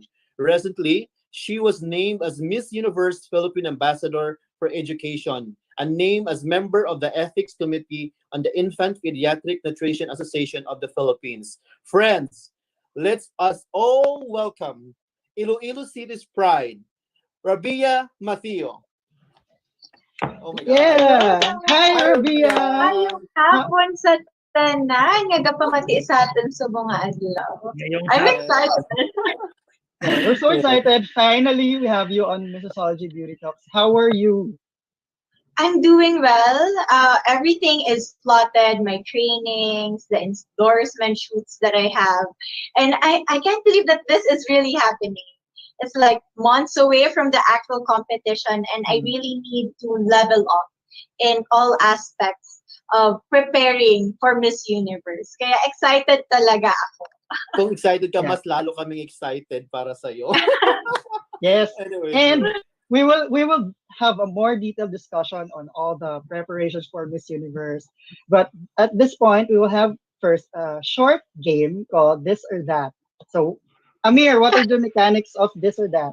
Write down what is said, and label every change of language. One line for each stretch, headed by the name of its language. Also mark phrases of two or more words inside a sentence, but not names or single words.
English: Recently, she was named as Miss Universe Philippine Ambassador for Education and named as member of the Ethics Committee on the Infant Pediatric Nutrition Association of the Philippines. Friends, let's us all welcome Iloilo City's pride, Rabiya Mateo. Oh my God. Yeah! Hi, Rabiya!
Hiligaynon: Ayong hapon sa tanan, nga gapamati sa atin sa mga adlaw.
English: I'm excited. We're so excited. Finally, we have you on Missology Beauty Talks. How are you? I'm doing well. Everything is plotted, my trainings, the endorsement shoots that I have. And I can't believe that this is really happening. It's like months away from the actual competition, and I really need to level up in all aspects of preparing for Miss Universe.
Filipino: Kaya excited talaga ako. Kung excited ka,
English: Yeah.
Filipino: mas lalo kaming excited para sa'yo.
English: Yes. Anyway, And Drew. we will have a more detailed discussion on all the preparations for Miss Universe. But at this point, we will have first a short game called This or That. So, Amir, what are the mechanics of This or That?